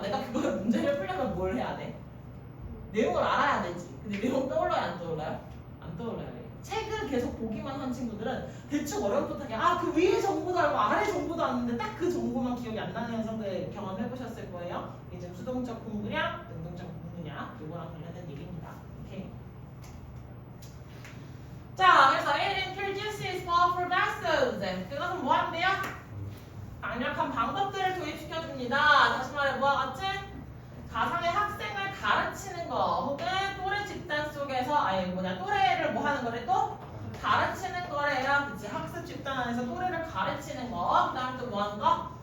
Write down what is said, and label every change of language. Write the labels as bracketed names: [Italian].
[Korean] 내가 그걸 문제를 풀려면 뭘 해야 돼? 내용을 알아야 되지. 근데 내용 떠올라요? 안 떠올라요? 안 떠올라요. 책을 계속 보기만 한 친구들은 대충 어렵듯하게 그 위에 정보도 알고 아래 정보도 아는데 딱 그 정보만 기억이 안 나는 현상들 경험해보셨을 거예요. 이제 수동적 공부냐, 능동적 공부냐 이거랑 관련된 얘기입니다. 오케이. 자, 그래서 [English] it introduces more processes. [Korean] 그것은 뭐 한대요? 강력한 방법들을 도입시켜줍니다. 다시 말해 뭐와 같은? 가상의 학생을 가르치는 거 혹은 또래 집단 속에서 또래를 뭐 하는 거래 또? 가르치는 거래요. 그치? 학습 집단 안에서 또래를 가르치는 거. 그 다음에 또 뭐 하는 거?